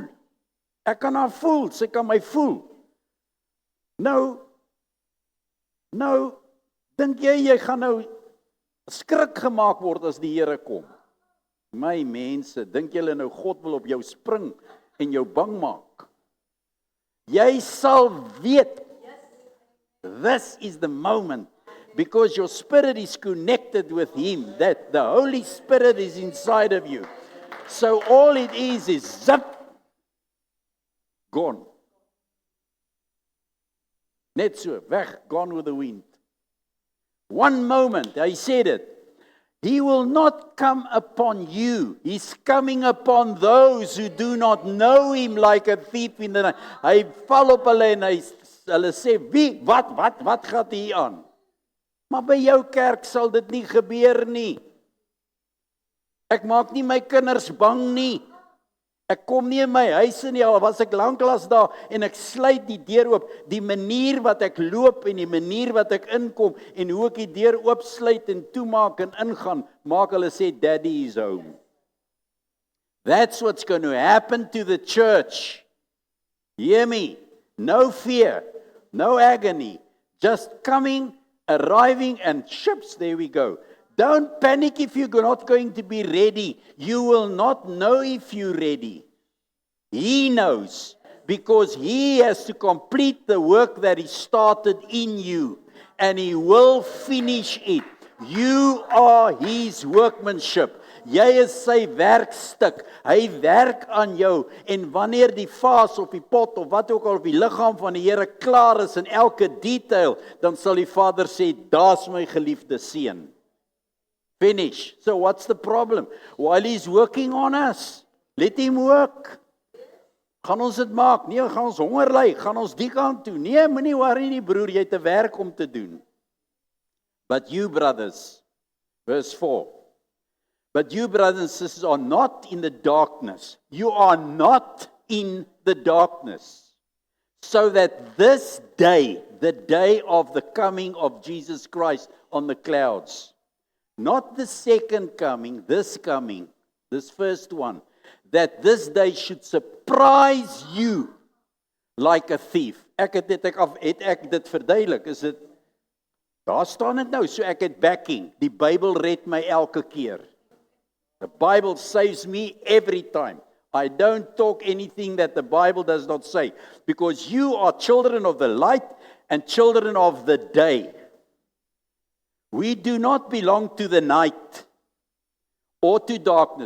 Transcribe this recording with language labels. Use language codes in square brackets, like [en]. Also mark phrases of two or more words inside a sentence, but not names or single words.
[af] Ek kan haar voel, sy kan my voel. Nou, dink jy gaan nou skrik gemaak word as die Here kom? My mense, dink julle nou God wil op jou spring en jou bang maak? Jy sal weet, [en] this is the moment, because your spirit is connected with Him, that the Holy Spirit is inside of you. So all it is zip, gone. [af] Net so, weg, [en] gone with the wind. One moment, I said it. He will not come upon you. He's coming upon those who do not know Him like a thief in the night. [af] Hy val op hulle en hulle sê, wie, wat gaat hier aan? Maar by jou kerk sal dit nie gebeur nie. Ek maak nie my kinders bang nie. Ek kom nie in my huis nie, al was ek lanklaas daar en ek sluit die deur oop. Die manier wat ek loop en die manier wat ek inkom en hoe ek die deur oopsluit en toemaak en ingaan, maak hulle sê, [en] Daddy is home. That's what's going to happen to the church. Hear me? No fear, no agony, just coming, arriving and ships, there we go. Don't panic if you're not going to be ready. You will not know if you're ready. He knows, because He has to complete the work that He started in you, and He will finish it. You are His workmanship. [af] Jy is sy werkstuk. Hy werk aan jou, en wanneer die vaas of die pot of wat ook al op die liggaam van die Here klaar is in elke detail, dan sal die Vader sê, daar's my geliefde seun. [en] Finish. So what's the problem? While He's working on us, let Him work. [af] Gaan ons dit maak? Nee, gaan ons honger ly? Gaan ons die kant toe? Nee, moenie worry nie broer, jy het 'n werk om te doen. [en] But you brothers, verse 4. But you brothers and sisters are not in the darkness. You are not in the darkness. So that this day, the day of the coming of Jesus Christ on the clouds, not the second coming, this first one, that this day should surprise you like a thief. [af] Ek het dit verduidelik, is dit, daar staan dit nou, so ek het backing, die Bybel red my elke keer. [en] The Bible saves me every time. I don't talk anything that the Bible does not say, because you are children of the light and children of the day. We do not belong to the night or to darkness.